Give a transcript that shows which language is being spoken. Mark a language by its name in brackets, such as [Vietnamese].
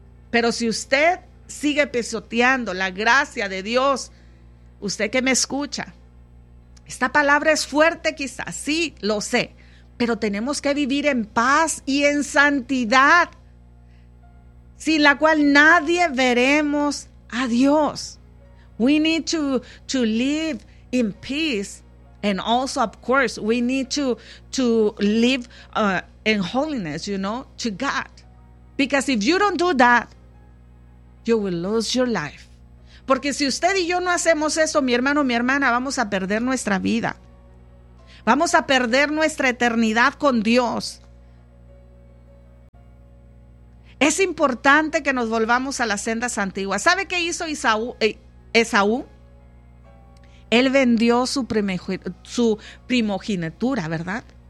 [Spanish] Pero si usted sigue pisoteando la gracia de Dios, usted que me escucha, esta palabra es fuerte quizás, sí, lo sé, pero tenemos que vivir en paz y en santidad, sin la cual nadie veremos a Dios. [English] We need to live in peace, and also, of course, we need to live in holiness, you know, to God. Because if you don't do that, you will lose your life. [Spanish] Porque si usted y yo no hacemos eso, mi hermano, mi hermana, vamos a perder nuestra vida. Vamos a perder nuestra eternidad con Dios. Es importante que nos volvamos a las sendas antiguas. ¿Sabe qué hizo Esaú? Él vendió su primogenitura, ¿verdad?